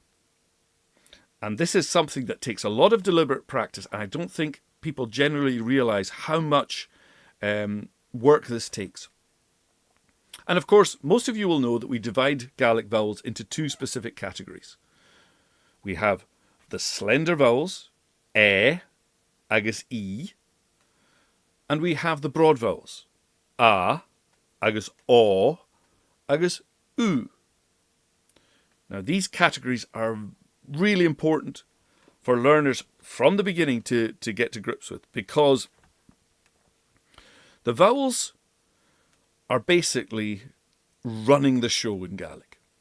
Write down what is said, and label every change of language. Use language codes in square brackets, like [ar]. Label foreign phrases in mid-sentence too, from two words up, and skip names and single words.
[en] And this is something that takes a lot of deliberate practice, and I don't think people generally realise how much work this takes. And of course, most of you will know that we divide Gaelic vowels into two specific categories. We have the slender vowels, e, agus I, and we have the broad vowels, a, agus o, agus u. Now these categories are really important for learners from the beginning to get to grips with, because the vowels are basically running the show in Gaelic.